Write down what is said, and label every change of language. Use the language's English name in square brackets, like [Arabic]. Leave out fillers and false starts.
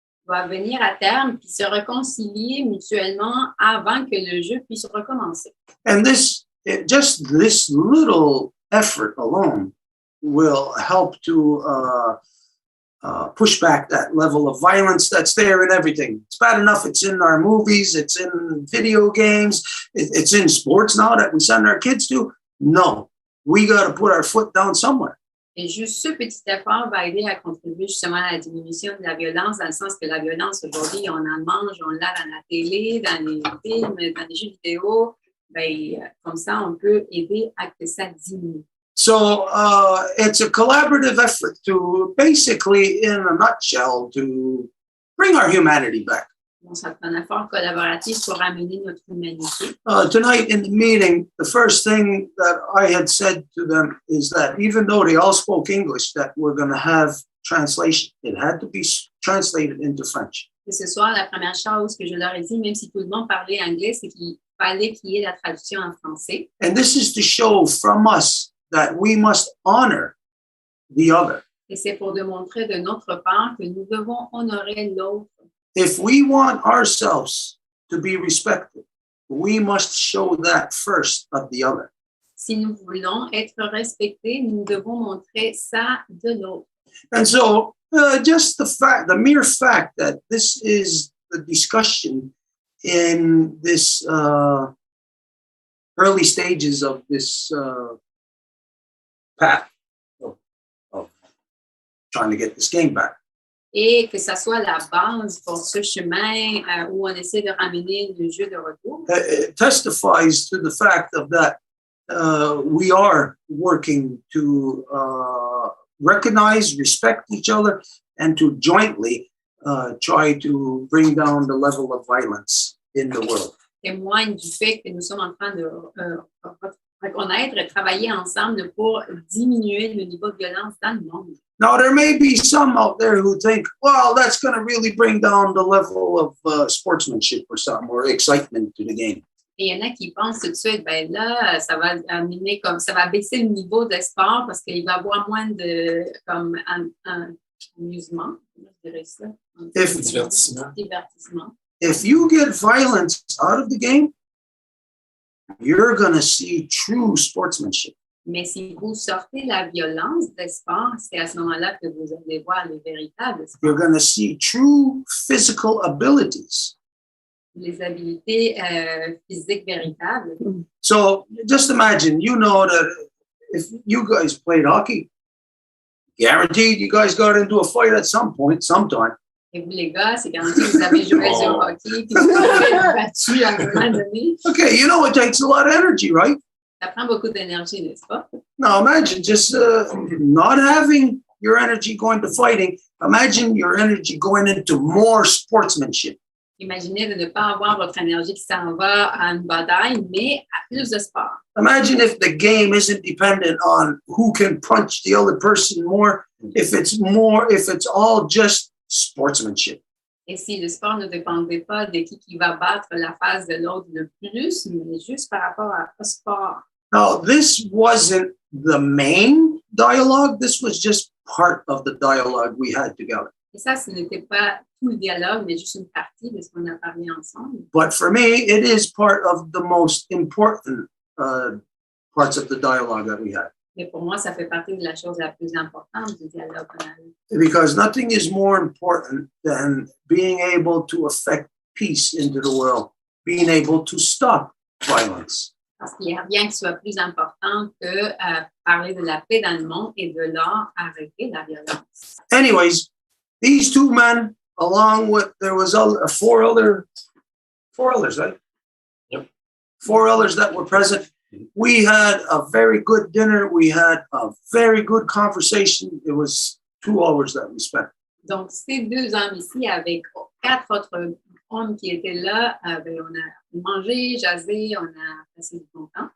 [French] doivent venir à terme puis se réconcilier mutuellement avant que le jeu puisse recommencer. [English] And just this little effort alone will help to push back that level of violence that's there in everything. It's bad enough it's in our movies, it's in video games, it's in sports now that we send our kids to. No, we got to put our foot down somewhere. [French] Et juste ce petit effort va aider à contribuer justement à la diminution de la violence, dans le sens que la violence aujourd'hui, on en mange, on l'a dans la télé, dans les films, dans les jeux vidéo. Ben, comme ça, on peut aider à que ça diminue. [English] So it's a collaborative effort to basically, in a nutshell, to bring our humanity back. [French] Bon, c'est un effort collaboratif pour amener notre humanité. [English] Tonight in the meeting, the first thing that I had said to them is that even though they all spoke English, that we're going to have translation. It had to be translated into French. [French] Et ce soir, la première chose que je leur ai dit, même si tout le monde parlait anglais, c'est qu'il fallait qu'il y ait la traduction en français. [English] And this is to show from us that we must honor the other. [French] Et c'est pour démontrer de notre part que nous devons honorer l'autre. [English] If we want ourselves to be respected, we must show that first of the other. [French] Si nous voulons être respectés, nous devons montrer ça de l'autre. [English] And so just the mere fact that this is the discussion in this early stages of this path of trying to get this game back. [French] Et que ça soit la base pour ce chemin où on essaie de ramener le jeu de retour. [English] It testifies to the fact of that we are working to recognize, respect each other, and to jointly try to bring down the level of violence in the world. [French] Témoigne du fait que nous sommes en train de reconnaître et travailler ensemble pour diminuer le niveau de violence dans le monde. [English] Now, there may be some out there who think, well, that's going to really bring down the level of sportsmanship or something, or excitement to the game. Et il y en a qui pensent tout de suite, ben là, ça va amener comme ça va baisser le niveau de sport parce qu'il va y avoir moins de comme un amusement, je dirais ça. Divertissement. If you get violence out of the game, you're going to see true sportsmanship. [French] Mais si vous sortez la violence des sports, c'est à ce moment-là que vous allez voir les véritables sports. [English] You're going to see true physical abilities. [French] Les habiletés physiques véritables. [English] So just imagine, you know that if you guys played hockey, guaranteed you guys got into a fight at some point, sometime. [French] Et vous, les gars, c'est garanti que vous avez joué au hockey puis vous avez battu à un moment donné. [English] Okay, you know it takes a lot of energy, right? [French] Ça prend beaucoup d'énergie, n'est-ce pas? [English] Now imagine just not having your energy going to fighting. Imagine your energy going into more sportsmanship. [French] Imaginez de ne pas avoir votre énergie qui s'en va à une bataille, mais à plus de sport. [English] Imagine if the game isn't dependent on who can punch the other person more, if it's all just sportsmanship. [French] Et si le sport ne dépendait pas de qui va battre la face de l'autre le plus, mais juste par rapport au sport. [English] Now, this wasn't the main dialogue. This was just part of the dialogue we had together. [French] Et ça, ce n'était pas tout le dialogue, mais juste une partie de ce qu'on a parlé ensemble. [English] But for me, it is part of the most important parts of the dialogue that we had. [French] Mais pour moi, ça fait partie de la chose la plus importante du dialogue qu'on a eu. [English] Because nothing is more important than being able to affect peace into the world, being able to stop violence. [French] Parce qu'il n'y a rien qui soit plus important que parler de la paix dans le monde et de là arrêter la violence. [English] Anyways, these two men, along with there was four others, right? Yep. 4 others that were present. We had a very good dinner. We had a very good conversation. It was 2 hours that we spent. [French] Donc, ces 2 hommes ici, avec 4 autres hommes qui étaient là, ben, on a mangé, jasé, on a passé du bon temps.